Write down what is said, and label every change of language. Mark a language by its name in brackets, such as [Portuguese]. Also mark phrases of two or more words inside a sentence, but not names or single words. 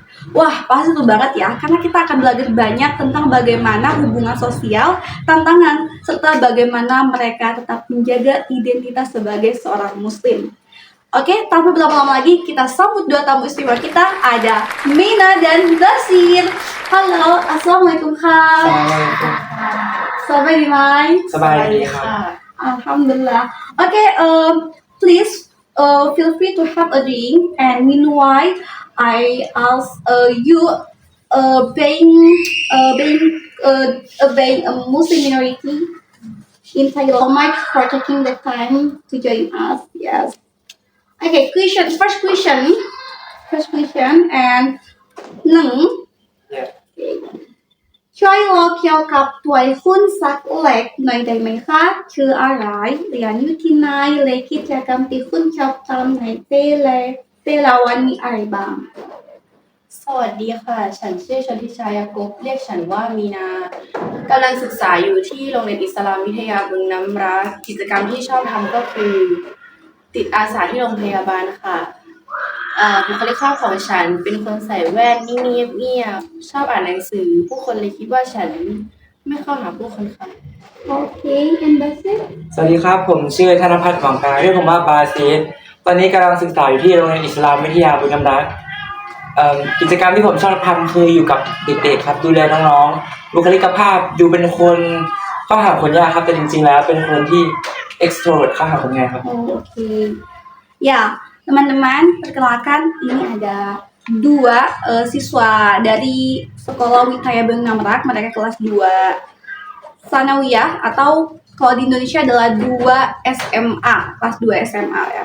[Indonesian] Wah, pasti seru banget ya, karena kita akan belajar banyak tentang bagaimana hubungan sosial, tantangan, serta bagaimana mereka tetap menjaga identitas sebagai seorang muslim. Oke, tanpa berlama-lama lagi, kita sambut dua tamu istimewa kita, ada Mina dan Basir. Halo, Assalamualaikum Kak. Assalamualaikum. Selamat di Mai. [Thai] สบายดีครับ Alhamdulillah. [English] Okay, please feel free to have a drink. And meanwhile, I ask you being a Muslim minority in Thailand. So much for taking the time to join us. Yes. Okay, first question, and หนึ่ง Yeah. [Thai] ช่วยเล่าเกี่ยวกับตัวหุ้นสักเล็กหน่อยได้ไหมคะคืออะไรเรียนอยู่ที่ไหนและกิจกรรมที่คุณชอบทำในแต่ละวันมีอะไรบ้าง สวัสดีค่ะ ฉันชื่อชนทิชายากบเรียกฉันว่ามีนากำลังศึกษาอยู่ที่โรงเรียนอิสลามวิทยาบึงน้ำรักกิจกรรมที่ชอบทำก็คือ ติดอาสาที่โรงพยาบาลค่ะบุคลิกภาพของฉันเป็นคนใส่แว่นนิ่งเงียบๆชอบอ่านหนังสือผู้คนเลยคิดว่าฉันไม่เข้าหาผู้คนค่ะ [English] Okay, and that's it. [Thai] สวัสดีครับ ผมชื่อธนพัฒน์หวังกาเรียกผมว่าบาซีสตอนนี้กำลังศึกษาอยู่ที่โรงเรียนอิสลามวิทยาบึงน้ำรักกิจกรรมที่ผมชอบทำคืออยู่กับเด็กๆครับดูแลน้องๆบุคลิกภาพดูเป็นคนเข้าหาคนยากครับแต่จริงๆแล้วเป็นคนที่ extrovert เข้าหาคนง่ายครับ [English] Okay. [Indonesian] Ya, teman-teman, perkenalkan ini ada dua siswa dari Sekolah Widya Beng Namrak, mereka kelas 2 Sanawiyah atau kalau di Indonesia adalah 2 SMA, kelas 2 SMA ya.